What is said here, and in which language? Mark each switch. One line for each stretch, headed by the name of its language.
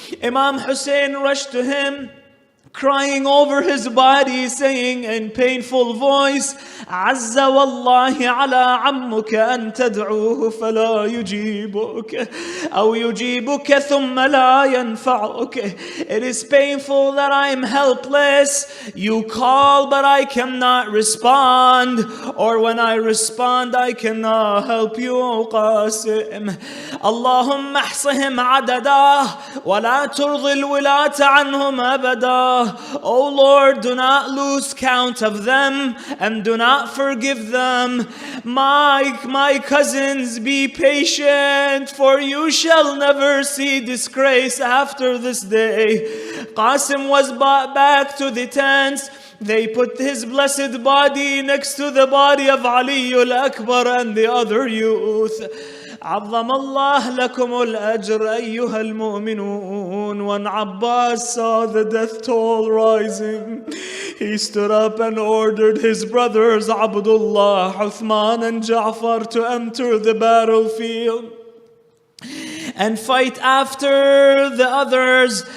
English: Imam Hussein rushed to him, crying over his body, saying in painful voice,
Arabic: عز والله على عمك أن تدعوه فلا يجيبك أو يجيبك ثم لا ينفعك.
English: It is painful that I am helpless. You call but I cannot respond, or when I respond I cannot help you, O Qasim.
Arabic: اللهم احصهم عددا ولا ترضي الولاة عنهم أبدا.
English: O Lord, do not lose count of them and do not forgive them. My cousins, be patient, for you shall never see disgrace after this day. Qasim was brought back to the tents. They put his blessed body next to the body of Ali al-Akbar and the other youth.
Arabic: عظم الله لكم الأجر أيها المؤمنون.
English: When Abbas saw the death toll rising, he stood up and ordered his brothers Abdullah, Uthman and Ja'far to enter the battlefield and fight after the others.